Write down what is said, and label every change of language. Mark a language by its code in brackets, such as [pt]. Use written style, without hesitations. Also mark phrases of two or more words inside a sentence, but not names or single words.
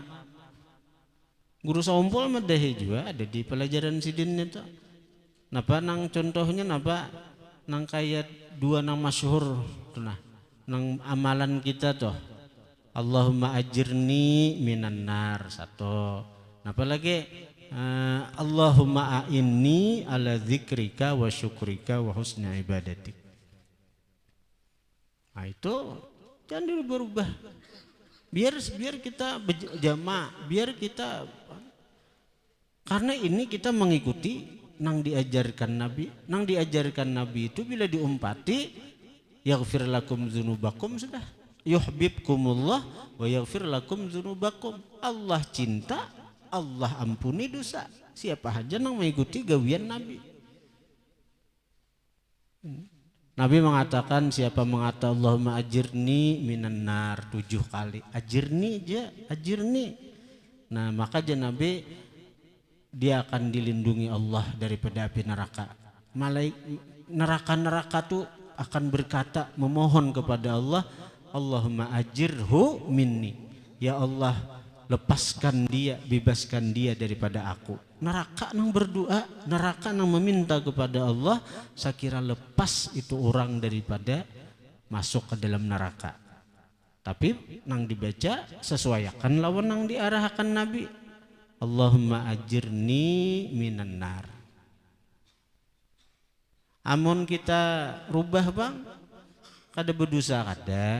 [bjn] Guru saumpul madahi juga ada di pelajaran sidin itu. Napa nang contohnya napa nang kayak dua nang masyhur tuh nah nang amalan kita tuh. [ar] اللهم أجرني من النار satu. [bjn] Napa lagi? [ar] اللهم أعني على ذكرك وشكرك وحسن عبادتك. [id] Nah itu jangan dirubah-rubah. [bjn] Biar kita jamaah, biar kita Karena ini kita mengikuti nang diajarkan Nabi itu bila diumpati [ar] يغفر لكم ذنوبكم [bjn] sudah. [ar] يحببكم الله ويغفر لكم ذنوبكم. [id] Allah cinta, Allah ampuni dosa. [bjn] Siapa saja nang mengikuti gawian Nabi. [id] Nabi mengatakan siapa mengata [ar] اللهم أجرني من النار [id] 7 kali. [bjn] Ajirni aja, ajirni. [id] Nah, maka aja Nabi dia akan dilindungi Allah daripada api neraka. Neraka tuh akan berkata memohon kepada Allah, [ar] اللهم أجره مني. [id] Ya Allah, lepaskan dia, bebaskan dia daripada aku. [bjn] Neraka nang berdoa, neraka nang meminta kepada Allah, saya kira lepas itu orang daripada masuk ke dalam neraka. Tapi nang dibaca sesuaikan lawan nang diarahkan Nabi. [ar] اللهم أجرني من النار. [bjn] Amun kita rubah bang, kada berdosa kada.